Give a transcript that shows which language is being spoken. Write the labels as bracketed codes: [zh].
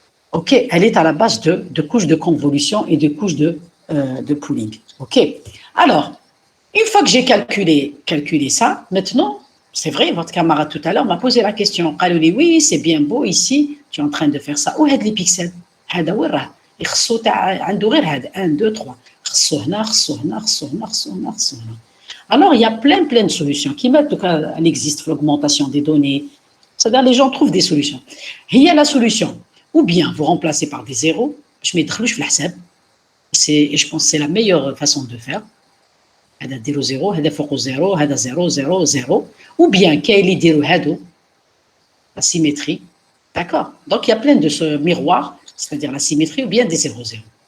[fr] Ok, elle est à la base de couches de convolution et de couches de pooling. Ok, alors, une fois que j'ai calculé ça, maintenant, c'est vrai, votre camarade tout à l'heure m'a posé la question. Elle dit oui, c'est bien beau ici, tu es en train de faire ça. Où est les pixels? [ar] هذا وين راه؟ يخصو تاع عنده غير هذا 1 2 3. خصو هنا خصو هنا خصو هنا خصو هنا خصو هنا. [fr] Alors, il y a plein de solutions qui mettent, elle existe l'augmentation des données. C'est-à-dire, les gens trouvent des solutions. Il y a la solution, ou bien vous remplacez par des zéros, je mets [ar] في الحساب. [fr] Et je pense que c'est la meilleure façon de faire. [ar] هذا ديروا زيرو هذا فوق زيرو هذا زيرو زيرو [fr] زيرو ou bien [ar] كاين اللي يديروا هادو [fr] la symétrie, d'accord, donc il y a plein de ce miroir, c'est-à-dire la symétrie ou bien des 0 0.